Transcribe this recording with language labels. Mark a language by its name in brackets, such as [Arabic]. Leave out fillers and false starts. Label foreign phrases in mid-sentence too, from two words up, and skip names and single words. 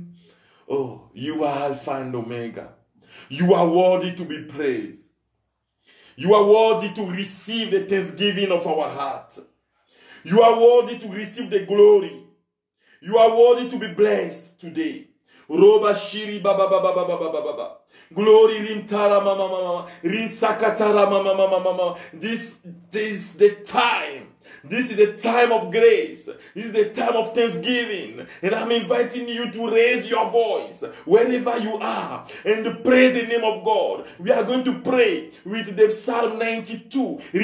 [English] Oh, you are Alpha and Omega. You are worthy to be praised. You are worthy to receive the thanksgiving of our heart. You are worthy to receive the glory. You are worthy to be blessed today. Roba shiri baba baba baba baba baba. Glory rintara mama mama. Rinsakatara mama mama mama. This is the time. This is the time of grace. This is the time of thanksgiving. And I'm inviting you to raise your voice wherever you are and praise the name of God. We are going to pray with the Psalm 92.